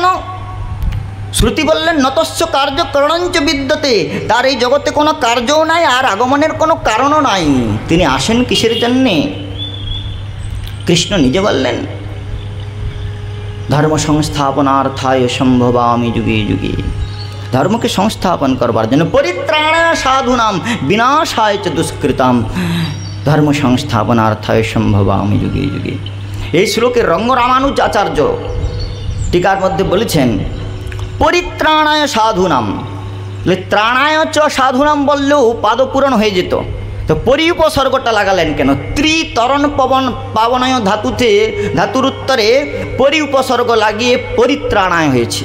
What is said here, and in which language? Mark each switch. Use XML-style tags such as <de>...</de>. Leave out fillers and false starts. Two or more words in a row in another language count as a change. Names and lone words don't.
<bn>শ্রুতি বললেন</bn> <sa>নতস্য কার্য করণঞ্চ বিদ্যতে,</sa> <bn>তার এই জগতে কোনো কার্যও নাই আর আগমনের কোনো কারণও নাই। তিনি আসেন কিসের জন্যে? কৃষ্ণ নিজে বললেন</bn> <sa>ধর্ম সংস্থাপনার্থায় সম্ভবামি যুগে যুগে,</sa> <bn>ধর্মকে সংস্থাপন করবার জন্য,</bn> <sa>পরিত্রাণায় সাধুনাম বিনাশায় চ দুষ্কৃতাম ধর্ম সংস্থাপনার্থায় সম্ভবামি যুগে যুগে।</sa> <bn>এই শ্লোকের রঙ্গরামানুজ আচার্য টিকার মধ্যে বলেছেন</bn> <sa>পরিত্রাণায় সাধুনাম, ত্রাণায় চ সাধুনাম</sa> <bn>বললেও পাদপূরণ হয়ে যেত, তো পরি উপসর্গটা লাগালেন কেন? ত্রিতরণ পবন পাবনায় ধাতুর উত্তরে পরি উপসর্গ লাগিয়ে পরিত্রাণায় হয়েছে।</bn>